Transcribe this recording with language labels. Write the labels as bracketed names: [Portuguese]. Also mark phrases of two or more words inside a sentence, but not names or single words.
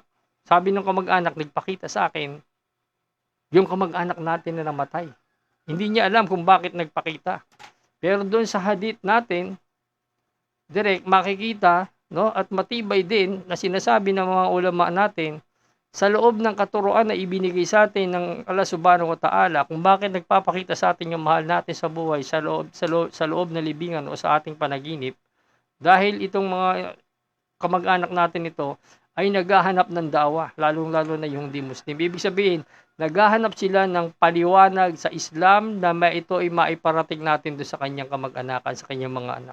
[Filipino] Sabi ng kamag-anak, nagpakita sa akin, yung kamag-anak natin na namatay. Hindi niya alam kung bakit nagpakita. Pero doon sa hadith natin, direct makikita, no, at matibay din na sinasabi ng mga ulama natin, sa loob ng katuruan na ibinigay sa atin ng Allah [Arabic] سبحانه وتعالى, [Filipino] kung bakit nagpapakita sa atin yung mahal natin sa buhay sa loob na libingan o sa ating panaginip, dahil itong mga kamag-anak natin ito ay naghahanap ng dawa, lalong-lalo na yung di Muslim. Ibig sabihin, naghahanap sila ng paliwanag sa Islam na ito ay maiparating natin doon sa kanyang kamag-anakan, sa kanyang mga anak.